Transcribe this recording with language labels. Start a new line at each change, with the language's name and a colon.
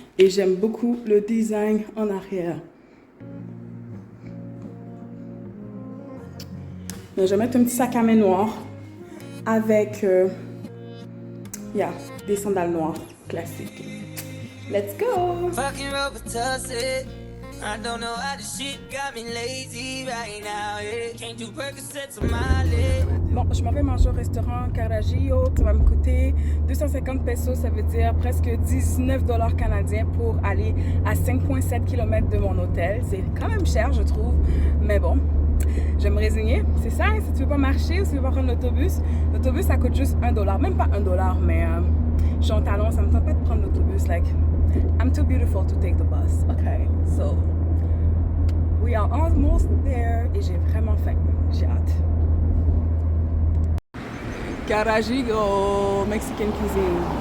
French: Et j'aime beaucoup le design en arrière. Donc, je vais mettre un petit sac à main noir avec des sandales noires classiques.
English: Let's go! I don't know how this shit got me lazy right now. Can't do Percocets on my leg.
French: Bon, je m'en vais manger au restaurant Carajillo. Ça va me coûter 250 pesos, ça veut dire presque 19 $ canadiens pour aller à 5,7 km de mon hôtel. C'est quand même cher, je trouve. Mais bon, je vais me résigner. C'est ça, si tu veux pas marcher ou si tu veux pas prendre l'autobus, l'autobus ça coûte juste 1 $. Même pas 1 $, mais je suis en talon, ça me tente pas de prendre l'autobus.
English: Like, I'm too beautiful to take the bus. Okay, so we are almost there
French: et j'ai vraiment faim. J'ai hâte.
English: Carajillo, Mexican cuisine.